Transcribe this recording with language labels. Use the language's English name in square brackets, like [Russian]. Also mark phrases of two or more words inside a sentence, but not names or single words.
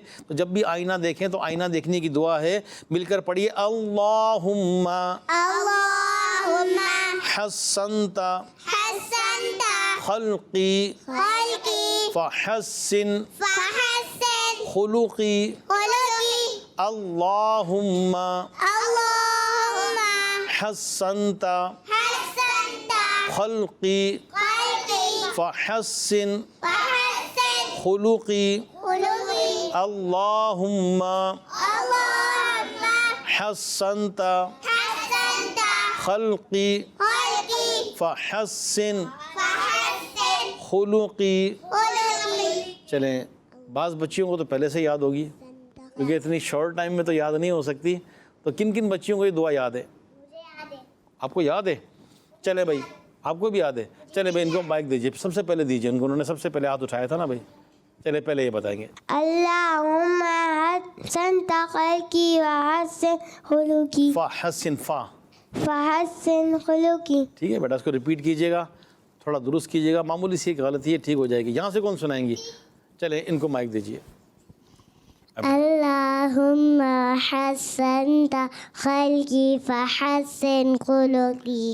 [Urdu] تو جب بھی آئینہ دیکھیں تو آئینہ دیکھنے کی دعا ہے، مل کر پڑھیے، [Arabic] اللہم اللہم حسنت حسنت خلقی خلقی فحسن فحسن خلقی، خلقی، اللہم اللہم حسنت حسنت خلقی خلقی فحسن فحسن خلقی، خلقی، اللہم اللہم حسنت حسنت خلقی خلقی فحسن فحسن خلقی۔ خلقی۔ [Urdu] چلیں، بعض بچیوں کو تو پہلے سے یاد ہوگی، کیونکہ اتنی [English] short time [Urdu] میں تو یاد نہیں ہو سکتی۔ تو کن کن بچیوں کو یہ دعا یاد ہے؟ آپ کو یاد ہے؟ چلے بھائی، آپ کو بھی یاد ہے؟ چلے بھائی، ان کو مائک دیجیے، سب سے پہلے دیجیے ان کو، انہوں نے سب سے پہلے ہاتھ اٹھایا تھا نا بھائی۔ چلے پہلے یہ بتائیں گے، [Arabic] اللہم حسنت خلقی وحسن خلقی فحسن فا، فحسن خلقی۔ [Urdu] ٹھیک ہے بیٹا، اس کو ریپیٹ کیجیے گا، تھوڑا درست کیجیے گا، معمولی سی ایک غلطی ہے، ٹھیک ہو جائے گی۔ یہاں سے کون سنائیں گی؟ چلیں ان کو مائک دیجیے۔ [Arabic] اللہم حسنت خلقی فحسن خلقی۔